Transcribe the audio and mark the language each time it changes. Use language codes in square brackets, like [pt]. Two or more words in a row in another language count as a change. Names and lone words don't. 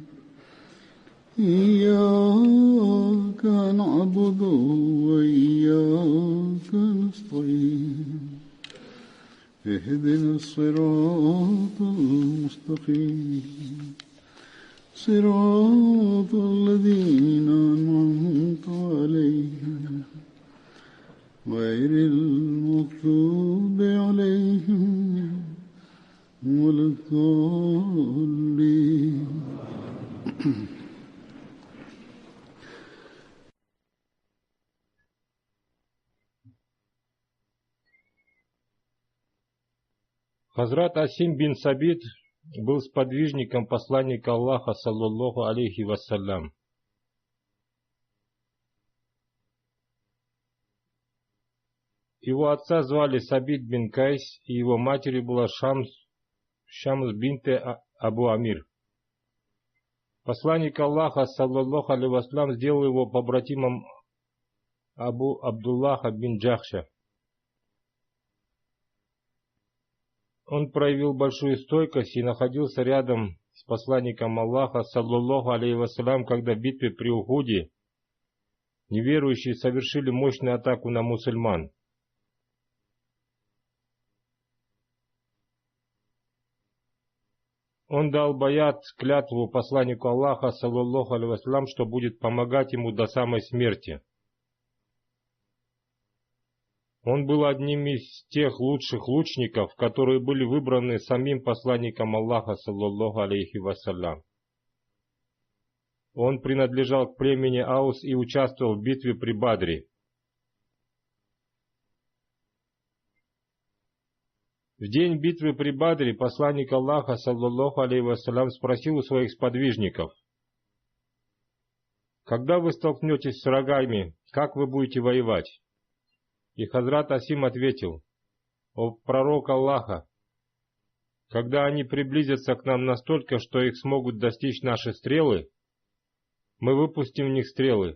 [ar] إياك نعبد وإياك نستعين اهدنا الصراط المستقيم صراط الذين أنعمت عليهم غير المغضوب عليهم ولا الضالين. [ru] Хазрат Асим бин Сабит был сподвижником посланника Аллаха, [ar] صلى الله عليه وسلم. [ru] Его отца звали Сабит бин Кайс, и его матерью была Шамс бинте Абу Амир. Посланник Аллаха, [ar] صلى الله عليه وسلم, [ru] сделал его побратимом Абу Абдуллаха бин Джахша. Он проявил большую стойкость и находился рядом с посланником Аллаха, [ar] صلى الله عليه وسلم, [ru] когда в битве при Ухуде неверующие совершили мощную атаку на мусульман. Он дал баят, клятву посланнику Аллаха, [ar] صلى الله عليه وسلم, [ru] что будет помогать ему до самой смерти. Он был одним из тех лучших лучников, которые были выбраны самим посланником Аллаха, [ar] صلى الله عليه وسلم. [ru] Он принадлежал к племени Аус и участвовал в битве при Бадре. В день битвы при Бадре посланник Аллаха, [ar] صلى الله عليه وسلم, [ru] спросил у своих сподвижников: «Когда вы столкнетесь с врагами, как вы будете воевать?» И Хазрат Асим ответил: «О пророк Аллаха, когда они приблизятся к нам настолько, что их смогут достичь наши стрелы, мы выпустим в них стрелы.